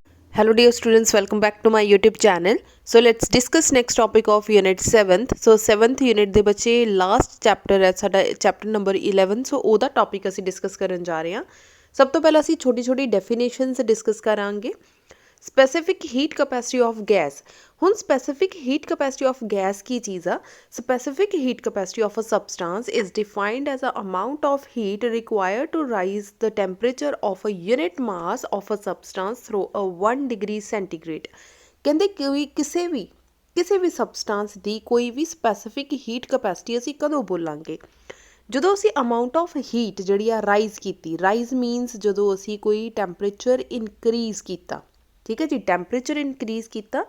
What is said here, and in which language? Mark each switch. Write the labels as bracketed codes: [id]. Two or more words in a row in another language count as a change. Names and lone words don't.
[en] Hello dear students, welcome back to my YouTube channel. So let's discuss next topic of unit 7th. So 7th unit [pa] ਦੇ ਬੱਚੇ [en] last chapter [pa] ਹੈ ਸਾਡਾ [en] chapter number 11. [pa] So ਉਹਦਾ topic ਅਸੀਂ discuss ਕਰਨ ਜਾ ਰਹੇ ਹਾਂ. ਸਭ ਤੋਂ ਪਹਿਲਾਂ ਅਸੀਂ ਛੋਟੀ [en] definitions discuss [pa] ਕਰਾਂਗੇ. [en] Specific heat capacity of gas. [pa] ਹੁਣ [en] specific heat capacity of gas [pa] ਕੀ ਚੀਜ਼ ਆ? [en] Specific heat capacity of a substance is defined as the amount of heat required to rise the temperature of a unit mass of a substance through a 1 degree centigrade. [pa] ਕਹਿੰਦੇ ਕਿਸੇ ਵੀ ਸਬਸਟੈਂਸ ਦੀ ਕੋਈ ਵੀ [en] specific heat capacity [pa] ਅਸੀਂ ਕਦੋਂ ਬੋਲਾਂਗੇ? ਜਦੋਂ ਅਸੀਂ [en] amount of heat [pa] ਜਿਹੜੀ ਆ ਰਾਈਜ਼ ਕੀਤੀ. [en] rise means [pa] ਜਦੋਂ ਅਸੀਂ ਕੋਈ [en] temperature increase [pa] ਕੀਤਾ. ਠੀਕ ਹੈ ਜੀ, [en] temperature increase [pa] ਕੀਤਾ.